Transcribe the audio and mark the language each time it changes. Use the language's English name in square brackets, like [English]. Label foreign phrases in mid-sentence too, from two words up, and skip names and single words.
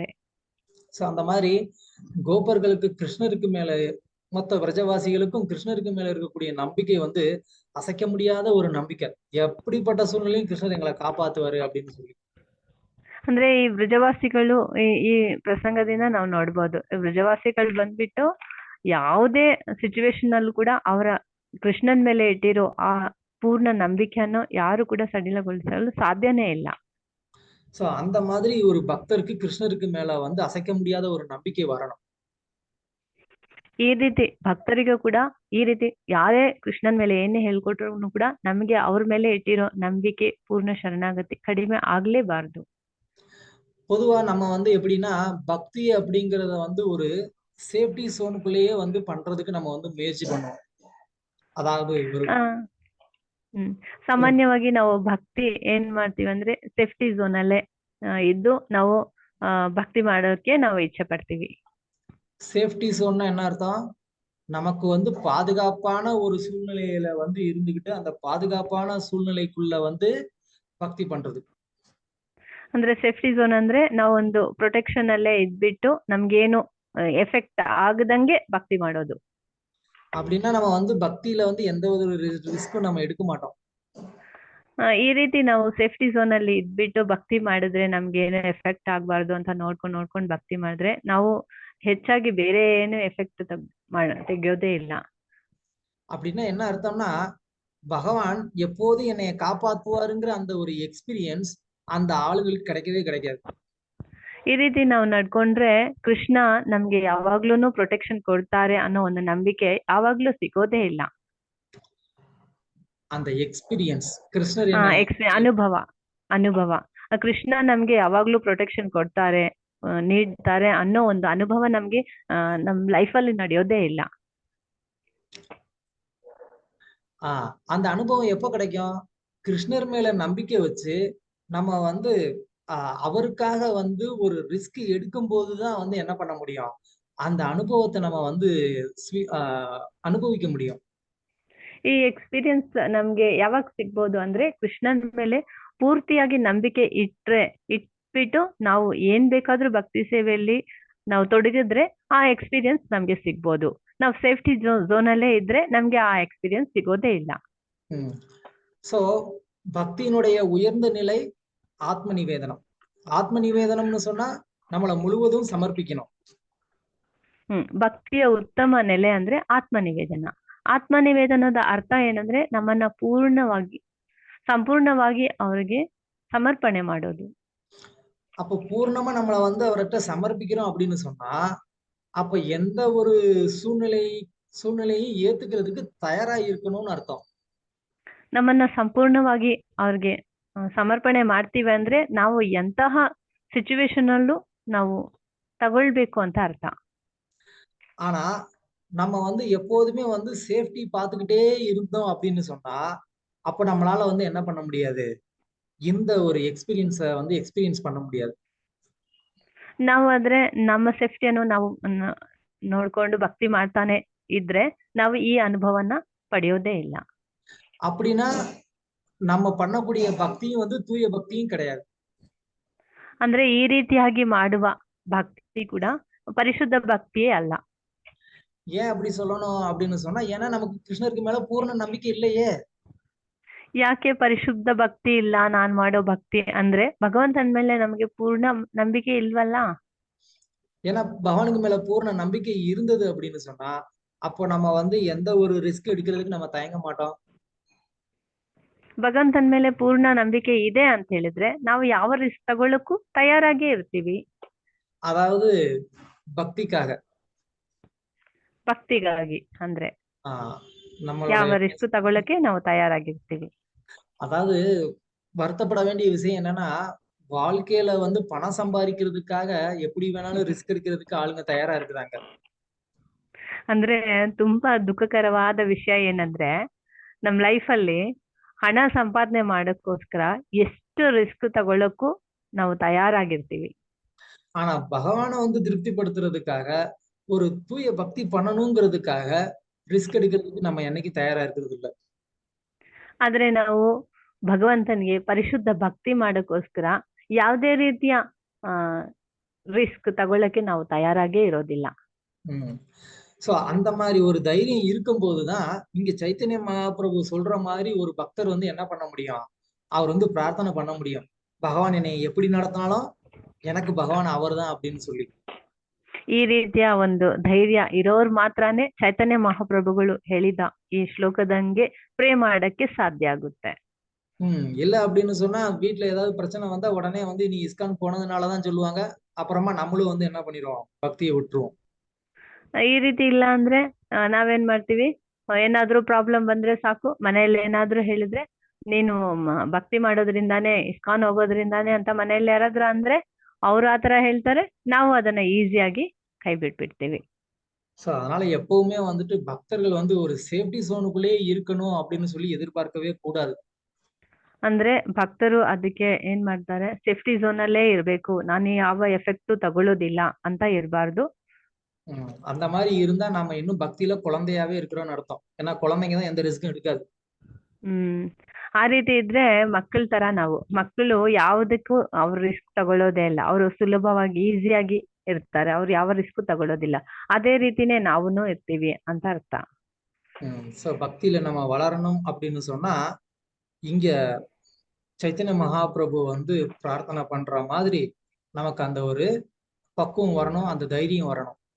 [Tamil] ஸோ அந்த மாதிரி கோபர்களுக்கு கிருஷ்ணருக்கு மேல மொத்த பிரஜவாசிகளுக்கும் கிருஷ்ணருக்கு மேல இருக்கக்கூடிய நம்பிக்கை வந்து அசைக்க முடியாத ஒரு நம்பிக்கை. எப்படிப்பட்ட சூழ்நிலையும் கிருஷ்ணர் எங்களை காப்பாத்துவாரு அப்படின்னு சொல்லி. [Kannada] ಅಂದ್ರೆ ಈ ಬ್ರಜವಾಸಿಗಳು ಈ ಪ್ರಸಂಗದಿಂದ ನಾವು ನೋಡ್ಬೋದು, ಬ್ರಜವಾಸಿಗಳು ಬಂದ್ಬಿಟ್ಟು ಯಾವುದೇ ಸಿಚುವೇಶನ್ ಅಲ್ಲೂ ಕೂಡ ಅವರ ಕೃಷ್ಣನ್ ಮೇಲೆ ಇಟ್ಟಿರೋ ಆ ಪೂರ್ಣ ನಂಬಿಕೆಯನ್ನು ಯಾರು ಕೂಡ ಸಡಿಲಗೊಳಿಸಲು ಸಾಧ್ಯನೇ ಇಲ್ಲ. [Tamil] சோ அந்த மாதிரி ஒரு பக்தருக்கு கிருஷ்ணருக்கு மேல வந்து அசைக்க முடியாத ஒரு நம்பிக்கை வரணும். [Kannada] ಈ ರೀತಿ ಭಕ್ತರಿಗೂ ಕೂಡ ಈ ರೀತಿ ಯಾರೇ ಕೃಷ್ಣನ್ ಮೇಲೆ ಏನೇ ಹೇಳ್ಕೊಟ್ರು ಕೂಡ ನಮಗೆ ಅವ್ರ ಮೇಲೆ ಇಟ್ಟಿರೋ ನಂಬಿಕೆ ಪೂರ್ಣ ಶರಣಾಗತಿ ಕಡಿಮೆ ಆಗ್ಲೇಬಾರ್ದು. [Tamil] பொதுவா நம்ம வந்து எப்படின்னா பக்தி அப்படிங்கறத வந்து ஒரு [English] safety zoneக்குள்ளேயே [Tamil] வந்து பண்றதுக்கு நம்ம வந்து முயற்சி பண்ணுவோம். [Kannada] ಅದಾவது ಸಾಮಾನ್ಯವಾಗಿ ನಾವು ಭಕ್ತಿ ಏನ್ ಮಾಡ್ತೀವಿ ಅಂದ್ರೆ [English] safety zone [Kannada] ಅಲ್ಲೇ ಇದ್ದು ನಾವು ಭಕ್ತಿ ಮಾಡೋಕೆ ನಾವು ಇಚ್ಛೆ ಪಡ್ತೀವಿ. [English] safety zoneன்னா [Tamil] என்ன அர்த்தம், நமக்கு வந்து பாதுகாப்பான ஒரு சூழ்நிலையில வந்து இருந்துகிட்டு அந்த பாதுகாப்பான சூழ்நிலைக்குள்ள வந்து ಭಕ್ತಿ பண்றது. [Kannada] ಅಂದ್ರೆ [English] safety zone [Kannada] ಅಂದ್ರೆ ನಾವೊಂದು ಪ್ರೊಟೆಕ್ಷನ್ ಅಲ್ಲೇ ಇದ್ಬಿಟ್ಟು ನಮ್ಗೇನು ಎಫೆಕ್ಟ್ ಆಗದಂಗೆ ಭಕ್ತಿ ಮಾಡೋದು. [Tamil] அப்படின்னா நம்ம வந்து பக்தியில வந்து எந்த ஒரு ரிஸ்க்கும் நம்ம எடுக்க மாட்டோம். [Kannada] ಈ ರೀತಿ ನಾವು [English] safety zone [Kannada] ಅಲ್ಲಿ ಇದ್ಬಿಟ್ಟು ಭಕ್ತಿ ಮಾಡಿದ್ರೆ ನಮ್ಗೆ ಏನು ಎಫೆಕ್ಟ್ ಆಗ್ಬಾರ್ದು ಅಂತ ನೋಡ್ಕೊಂಡು ಭಕ್ತಿ ಮಾಡಿದ್ರೆ ನಾವು ಹೆಚ್ಚಾಗಿ ಬೇರೆ ಏನು ಎಫೆಕ್ಟ್ ತೆಗೆಯೋದೇ ಇಲ್ಲ. [Tamil] அப்படின்னா என்ன அர்த்தம்னா பகவான் எப்போது என்னைய காப்பாத்துவாருங்கிற அந்த ஒரு எக்ஸ்பீரியன்ஸ் அந்த ஆளுங்களுக்கு கிடைக்கவே கிடைக்காது. [Kannada] ಈ ರೀತಿ ನಾವು ನಡ್ಕೊಂಡ್ರೆ ಕೃಷ್ಣ ನಮ್ಗೆ ಯಾವಾಗ್ಲೂ ಪ್ರೊಟೆಕ್ಷನ್ ಕೊಡ್ತಾರೆ ಅನ್ನೋ ಒಂದು ನಂಬಿಕೆ ಯಾವಾಗ್ಲೂ ಸಿಗೋದೇ ಇಲ್ಲ. [Tamil] அந்த எக்ஸ்பீரியன்ಸ್ கிருஷ்ணர் [Kannada] ಅನುಭವ ಕೃಷ್ಣ ನಮ್ಗೆ ಯಾವಾಗ್ಲೂ ಪ್ರೊಟೆಕ್ಷನ್ ಕೊಡ್ತಾರೆ ನೀಡ್ತಾರೆ ಅನ್ನೋ ಒಂದು ಅನುಭವ ನಮ್ಗೆ ನಮ್ ಲೈಫಲ್ಲಿ ನಡೆಯೋದೇ ಇಲ್ಲ. [Tamil] அந்த அனுபவம் எப்போ கிடைக்கும், கிருஷ்ணர் மேல நம்பிக்கை வச்சு நம்ம வந்து அவருக்காக வந்து ஒரு ரிஸ்க் எடுக்கும் போதுதான் வந்து என்ன பண்ண முடியும், அந்த அனுபவத்தை நம்ம வந்து ಅನುಭವಿக்க முடியும். [Kannada] ಈ ಎಕ್ಸ್ಪೀರಿಯನ್ಸ್ ನಮ್ಗೆ ಯಾವಾಗ ಸಿಗ್ಬೋದು ಅಂದ್ರೆ ಕೃಷ್ಣನ್ ಮೇಲೆ ಪೂರ್ತಿಯಾಗಿ ನಂಬಿಕೆ ಇಟ್ಬಿಟ್ಟು ನಾವು ಏನ್ ಬೇಕಾದ್ರೂ ಭಕ್ತಿ ಸೇವೆಯಲ್ಲಿ ನಾವು ತೊಡಗಿದ್ರೆ ಆ ಎಕ್ಸ್ಪೀರಿಯನ್ಸ್ ನಮ್ಗೆ ಸಿಗ್ಬೋದು. ನಾವು [English] safety zone [Kannada] ಅಲ್ಲೇ ಇದ್ರೆ ನಮ್ಗೆ ಆ ಎಕ್ಸ್ಪೀರಿಯನ್ಸ್ ಸಿಗೋದೇ ಇಲ್ಲ. [Tamil] சோ பக்தியினுடைய உயர்ந்த நிலை ஆத்ம நிவேதனம். ஆத்ம நிவேதனம்னு சொன்னா நம்மள முழுவதும் ಸಮರ್ಪಿக்கணும். [Kannada] ಭಕ್ತಿಯ ಉತ್ತಮ ನೆಲೆ ಅಂದ್ರೆ ಆತ್ಮ ನಿವೇದನ. ಆತ್ಮ ನಿವೇದನದ ಅರ್ಥ ಏನಂದ್ರೆ ನಮ್ಮನ್ನ ಸಂಪೂರ್ಣವಾಗಿ ಅವರಿಗೆ ಸಮರ್ಪಣೆ ಮಾಡೋದು. [Tamil] அப்போ பூர்ணமா நம்மள வந்து அவர்கிட்ட சமர்ப்பிக்கிறோம் அப்படின்னு சொன்னா அப்ப எந்த ஒரு சூழ்நிலையும் ஏத்துக்கிறதுக்கு தயாரா இருக்கணும்னு ಅರ್ಥ. [Kannada] ನಮ್ಮನ್ನ ಸಂಪೂರ್ಣವಾಗಿ ಅವ್ರಿಗೆ ಸಮರ್ಪಣೆ ಮಾಡ್ತೀವಿ ಅಂದ್ರೆ ನಾವು ಎಂತಹ ಸಿಚುವೇಶನ್ ಅಲ್ಲೂ ನಾವು ತಗೊಳ್ಬೇಕು ಅಂತ ಅರ್ಥ. [Tamil] ஆனா நம்ம வந்து எப்போதுமே வந்து சேஃப்டி பார்த்துக்கிட்டே இருந்தோம் அப்படின்னு சொன்னா அப்ப நம்மளால வந்து என்ன பண்ண முடியாது, இந்த ஒரு எக்ஸ்பீரியன்ஸை வந்து எக்ஸ்பீரியன்ஸ் பண்ண முடியாது. [Kannada] ನಾವು ಆದ್ರೆ ನಮ್ಮ ಸೇಫ್ಟಿಯನ್ನು ನಾವು ನೋಡ್ಕೊಂಡು ಭಕ್ತಿ ಮಾಡ್ತಾನೆ ಇದ್ರೆ ನಾವು ಈ ಅನುಭವನ ಪಡೆಯೋದೇ ಇಲ್ಲ. [Tamil] அப்படின்னா நம்ம பண்ணக்கூடிய பக்தியும் வந்து தூய பக்தியும் கிடையாது. [Kannada] ಅಂದ್ರೆ ಈ ರೀತಿಯಾಗಿ ಮಾಡುವ ಭಕ್ತಿ ಕೂಡ ಪರಿಶುದ್ಧ ಭಕ್ತಿಯೇ ಅಲ್ಲ. [Tamil] ஏன் அப்படி சொல்லணும் அப்படின்னு சொன்னா ஏன்னா நமக்கு கிருஷ்ணருக்கு மேல பூர்ண நம்பிக்கை இல்லையே. [Kannada] ಯಾಕೆ ಪರಿಶುದ್ಧ ಭಕ್ತಿ ಇಲ್ಲ ನಾನ್ ಮಾಡೋ ಭಕ್ತಿ ಅಂದ್ರೆ ಭಗವಂತನ ಮೇಲೆ ನಮಗೆ ಪೂರ್ಣ ನಂಬಿಕೆ ಇಲ್ವಲ್ಲ. [Tamil] ஏன்னா பகவானுக்கு மேல பூர்ண நம்பிக்கை இருந்தது அப்படின்னு சொன்னா அப்போ நம்ம வந்து எந்த ஒரு ரிஸ்க் எடுக்கிறதுக்கு நம்ம தயங்க மாட்டோம். [Kannada] ಭಗವಂತನ ಮೇಲೆ ಪೂರ್ಣ ನಂಬಿಕೆ ಇದೆ ಅಂತ ಹೇಳಿದ್ರೆ ನಾವು ಯಾವ ರಿಸ್ಕ್ ತಗೊಳ್ಳಕ್ಕೂ ತಯಾರಾಗೇ ಇರ್ತೀವಿ. [Tamil] அதாவது ಭಕ್ತಿಗಾಗಿ [Kannada] ಅಂದ್ರೆ [Tamil] நம்மளுடைய [Kannada] ಯಾವ ರಿಸ್ಕ್ ತಗೊಳಕ್ಕೆ ನಾವು ತಯಾರಾಗಿರ್ತೀವಿ. [Tamil] அதாவது வருத்தப்பட வேண்டிய விஷயம் என்னன்னா, வாழ்க்கையில வந்து பணம் சம்பாதிக்கிறதுக்காக எப்படி வேணாலும் ரிஸ்க் எடுக்கிறதுக்கு ஆளுங்க தயாரா இருக்கிறாங்க. [Kannada] ಅಂದ್ರೆ ತುಂಬಾ ದುಃಖಕರವಾದ ವಿಷಯ ಏನಂದ್ರೆ ನಮ್ ಲೈಫ್ ಅಲ್ಲಿ ಹಣ ಸಂಪಾದನೆ ಮಾಡೋಕ್ಕೋಸ್ಕರ ಎಷ್ಟು ರಿಸ್ಕ್ ತಗೊಳಕ್ಕೂ ನಾವು ತಯಾರಾಗಿರ್ತೀವಿ. [Tamil] ஆனா பகவானை வந்து திருப்திப்படுத்துறதுக்காக ஒரு தூய பக்தி பண்ணணுங்கிறதுக்காக ரிஸ்க் எடுக்கிறதுக்கு நம்ம என்னைக்கு தயாரா இருக்கிறது இல்ல. [Kannada] ಆದ್ರೆ ನಾವು ಭಗವಂತನಿಗೆ ಪರಿಶುದ್ಧ ಭಕ್ತಿ ಮಾಡೋಕ್ಕೋಸ್ಕರ ಯಾವುದೇ ರೀತಿಯ ರಿಸ್ಕ್ ತಗೊಳಕ್ಕೆ ನಾವು ತಯಾರಾಗೇ ಇರೋದಿಲ್ಲ. [Tamil] சோ அந்த மாதிரி ஒரு தைரியம் இருக்கும் போதுதான் இங்க சைத்தன்ய மகாபிரபு சொல்ற மாதிரி ஒரு பக்தர் வந்து என்ன பண்ண முடியும், அவர் வந்து பிரார்த்தனை பண்ண முடியும், பகவான் என்னை எப்படி நடத்தினாலும் எனக்கு பகவான் அவர்தான் அப்படின்னு சொல்லி. [Kannada] ಈ ರೀತಿಯ ಒಂದು ಧೈರ್ಯ ಇರೋರು ಮಾತ್ರನೇ ಚೈತನ್ಯ ಮಹಾಪ್ರಭುಗಳು ಹೇಳಿದ ಈ ಶ್ಲೋಕದಂಗೆ ಪ್ರೇ ಮಾಡಕ್ಕೆ ಸಾಧ್ಯ ಆಗುತ್ತೆ. [Tamil] இல்ல அப்படின்னு சொன்னா வீட்டுல ஏதாவது பிரச்சனை வந்தா உடனே வந்து நீ இஸ்கான் போனதுனாலதான் சொல்லுவாங்க. அப்புறமா நம்மளும் வந்து என்ன பண்ணிடுவோம், பக்தியை விட்டுருவோம். [Kannada] ಈ ರೀತಿ ಇಲ್ಲ ಅಂದ್ರೆ ನಾವೇನ್ ಮಾಡ್ತೀವಿ, ಏನಾದ್ರೂ ಪ್ರಾಬ್ಲಮ್ ಬಂದ್ರೆ ಸಾಕು, ಮನೆಯಲ್ಲಿ ಏನಾದ್ರೂ ಹೇಳಿದ್ರೆ ನೀನು ಭಕ್ತಿ ಮಾಡೋದ್ರಿಂದಾನೇ ಇಸ್ಕಾನ್ ಹೋಗೋದ್ರಿಂದಾನೇ ಅಂತ ಮನೆಯಲ್ಲಿ ಯಾರಾದ್ರೂ ಅಂದ್ರೆ ಅವ್ರು ಆತರ ಹೇಳ್ತಾರೆ, ನಾವು ಅದನ್ನ ಈಸಿಯಾಗಿ ಕೈ ಬಿಟ್ಬಿಡ್ತೀವಿ. [Tamil] சோ அதனால எப்பவுமே வந்துட்டு பக்தர்கள் வந்து ஒரு [English] safety zoneக்குள்ளேயே [Tamil] இருக்கணும் அப்படின்னு சொல்லி எதிர்பார்க்கவே கூடாது. [Kannada] ಅಂದ್ರೆ ಭಕ್ತರು ಅದಕ್ಕೆ ಏನ್ ಮಾಡ್ತಾರೆ, [English] safety zone [Kannada] ಅಲ್ಲೇ ಇರ್ಬೇಕು, ನಾನು ಯಾವ ಎಫೆಕ್ಟ್ ತಗೊಳ್ಳೋದಿಲ್ಲ ಅಂತ ಇರಬಾರ್ದು. [Tamil] அந்த மாதிரி இருந்தா நாம இன்னும் பக்தியில குழந்தையாவே இருக்கிறோம்னு அர்த்தம். ஏன்னா குழந்தைங்க தான் எந்த ரிஸ்க்கும் எடுக்காது. [Kannada] ಆ ರೀತಿ ಇದ್ರೆ ಮಕ್ಕಳ ತರ ನಾವು, ಮಕ್ಕಳು ಯಾವುದಕ್ಕೂ ಅವ್ರ ರಿಸ್ಕ್ ತಗೊಳ್ಳೋದೇ ಇಲ್ಲ, ಅವರು ಸುಲಭವಾಗಿ ಈಸಿಯಾಗಿ ಇರ್ತಾರೆ, ಅವ್ರು ಯಾವ ರಿಸ್ಕ್ ತಗೊಳ್ಳೋದಿಲ್ಲ. ಅದೇ ರೀತಿನೇ ನಾವುನು ಇರ್ತೀವಿ ಅಂತ ಅರ್ಥ. [Tamil] சோ பக்தியில நம்ம வளரணும் அப்படின்னு சொன்னா இங்க சைத்தன்ய மகாபிரபு வந்து பிரார்த்தனை பண்ற மாதிரி நமக்கு அந்த ஒரு பக்குவம் வரணும், அந்த தைரியம் வரணும்.